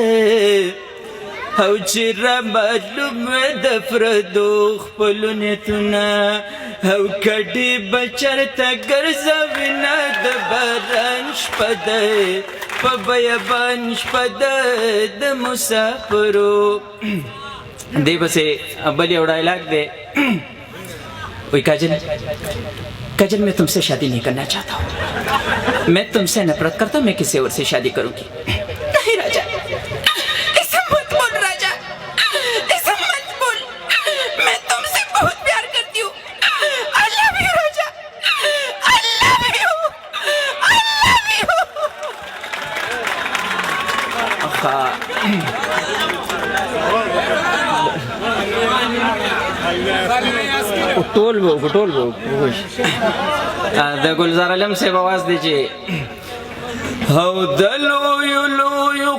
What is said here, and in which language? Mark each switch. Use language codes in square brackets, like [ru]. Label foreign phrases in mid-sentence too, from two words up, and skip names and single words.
[ps] او چې را معلوم وی د پردو خپلو نیتونه او کډې به چېرته ګرځوي نه د باران شپه دی په بیابان شپه ده د مسافرو دی پسې بل یو ډایلاګ دی وہی काजल [hi] मैं तुमसे शादी नहीं करना चाहता हूँ मैं तुमसे नफरत करता हूँ मैं किसी और से शादी करूँगी नहीं राजा ऐसा मत बोल राजा ऐसा मत बोल मैं तुमसे बहुत प्यार करती हूँ [en] I love you [hi] राजा [en] I love you I love you [ps] ټول د ګلزار علم صاحب आवाज دی چې او د لویو لویو